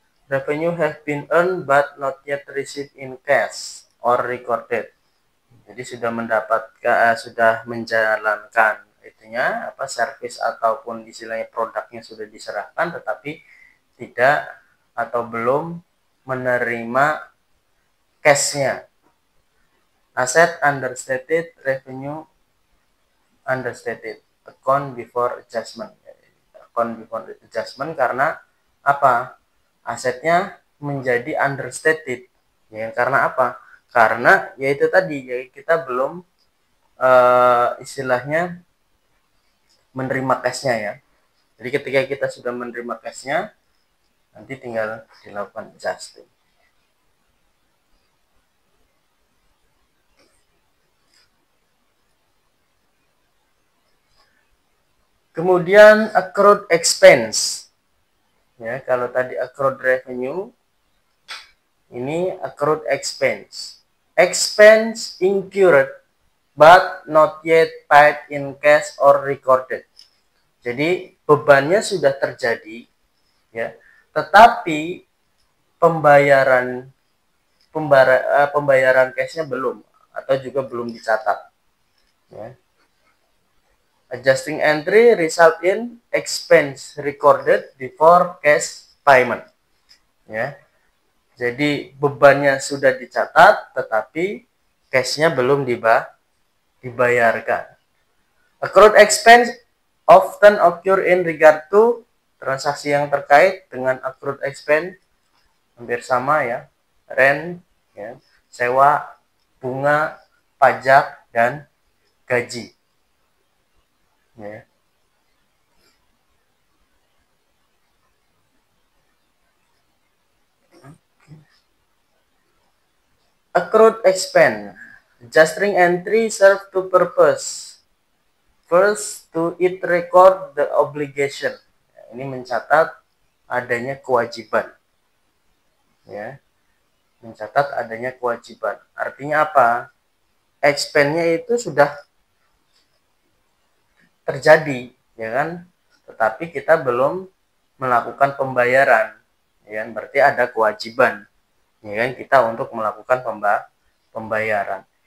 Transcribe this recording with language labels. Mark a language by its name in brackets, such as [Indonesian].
[English] Revenue have been earned but not yet received in cash or recorded. [Indonesian] Jadi sudah mendapatkan, sudah menjalankan itunya apa service ataupun istilahnya produknya sudah diserahkan, tetapi tidak atau belum menerima cashnya. [English] Asset understated, revenue understated, account before adjustment. Account before adjustment karena apa? [Indonesian] Asetnya menjadi understated. Ya, karena apa? Karena yaitu tadi, ya kita belum istilahnya menerima cashnya ya. Jadi ketika kita sudah menerima cashnya, nanti tinggal dilakukan adjusting. Kemudian accrued expense. Ya, kalau tadi accrued revenue, ini accrued expense. [English] Expense incurred but not yet paid in cash or recorded. [Indonesian] Jadi bebannya sudah terjadi ya, tetapi pembayaran cashnya belum atau juga belum dicatat ya. [English] Adjusting entry result in expense recorded before cash payment ya. [Indonesian] Jadi bebannya sudah dicatat tetapi cashnya belum dibayarkan. Accrued expense often occur in regard to transaksi yang terkait dengan accrued expense hampir sama ya, rent ya, sewa, bunga, pajak, dan gaji ya. [English] Accrued expense adjusting entry serve to purpose. First, to it record the obligation. [Indonesian] Ini mencatat adanya kewajiban ya, mencatat adanya kewajiban. Artinya apa? Expense-nya itu sudah terjadi ya kan, tetapi kita belum melakukan pembayaran ya kan, berarti ada kewajiban ya kan kita untuk melakukan pembayaran.